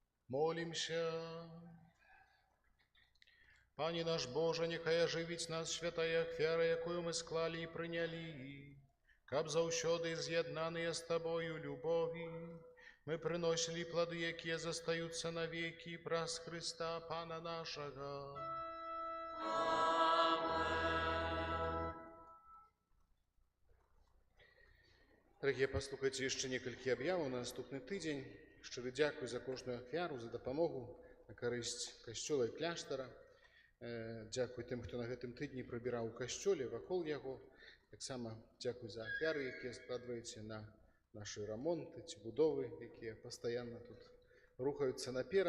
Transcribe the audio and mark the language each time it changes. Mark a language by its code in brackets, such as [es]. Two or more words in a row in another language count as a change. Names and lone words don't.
[be] Молимся. Пане наш Боже, нехай оживить нас святая ахвяра, якую мы склали и приняли, каб заўсёды з'яднаныя з Тобою любові, мы приносили плоды, якія застаюцца навеки праз Христа Пана нашага. Дорогие, послухайте еще некалькі аб'яваў на наступны тыдзень. Шчыры дзякуй за кожную ахвяру, за дапамогу на карысць касцёла і кляштара. Дзякуй тым, хто на гэтым тыдні прыбіраў у касцёле, вакол яго. Таксама дзякуй за ахвяры, якія складваеце на нашы рамонты ці будовы, якія пастаянна тут рухаюцца наперад.